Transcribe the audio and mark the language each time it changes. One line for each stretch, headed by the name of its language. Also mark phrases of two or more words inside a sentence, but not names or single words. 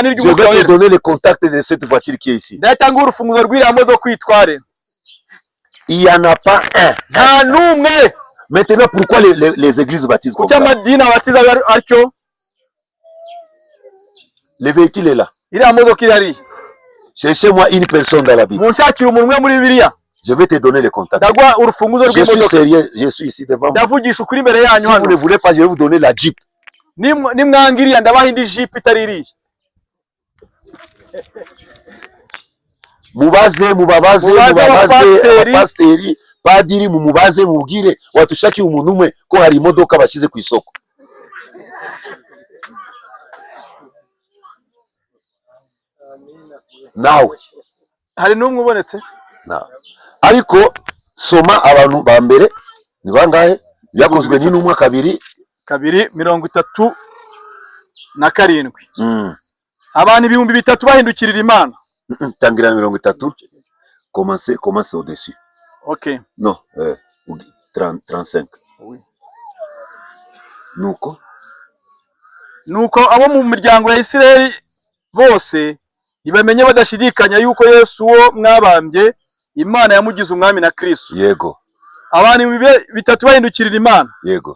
French: Je
Kinyarwanda: n'iry'Umwuka
French: vais te
Kinyarwanda: Wera.
French: donner le contact de cette voiture qui est ici.
Kinyarwanda: Ndahita nguha urufunguzo rw'iriya modoka uyitware.
French: Il n'y en a pas un.
Kinyarwanda: Nta n'umwe.
French: Maintenant, pourquoi les églises baptisent comme
Kinyarwanda: Kuki
French: ça?
Kinyarwanda: amadini abatiza atyo?
French: Le véhicule est là.
Kinyarwanda: Iriya modoka irari.
French: Cherchez-moi une personne dans la Bible.
Kinyarwanda: Munshakira umuntu umwe muri Bibiliya.
French: Je vais te donner le contact.
Kinyarwanda: Ndaguha urufunguzo
French: Je suis
Kinyarwanda: rw'imodoka.
French: sérieux, je suis ici devant vous.
Kinyarwanda: Ndavugisha ukuri imbere yanyu
French: Si vous
Kinyarwanda: hano.
French: ne voulez pas, je vais vous donner la Jeep.
Kinyarwanda: Nimwangiriya ndabaha indi Jeep itari iriya. Mubaze abapasiteri padiri mumubaze mubwire watushakiye umuntu umwe ko hari imodoka bashyize ku isoko. Nawe hari n'umwe ubonetse? ariko soma abantu ba mbere ni bangahe byakozwe n'intumwa kabiri 37. Abantu 3000 bahindukirira Imana. Tangira 30.
French: Commencez au-dessus. Okay. Non, 35. Oui.
Kinyarwanda: Nuko abo mu miryango ya Isirayeli bose ntibamenye badashidikanya yuko Yesu wo mwabambye Imana yamugize umwami na Kristo. Yego. Abantu 3 bahindukirira Imana. Yego.